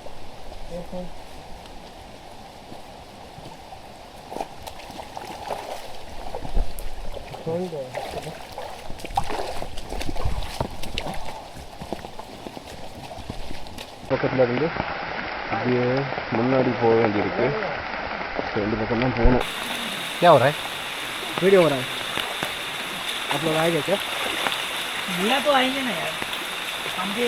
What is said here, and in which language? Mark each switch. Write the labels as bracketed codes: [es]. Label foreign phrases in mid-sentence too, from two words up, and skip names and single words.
[ta] பக்கத்தில் இருந்து அப்படியே முன்னாடி போக வேண்டியிருக்கு. 2 பக்கம் தான் போகணும். [hi] क्या हो रहा है? वीडियो हो रहा है. आप लोग आएंगे क्या? भैया तो आएंगे ना यार. हम भी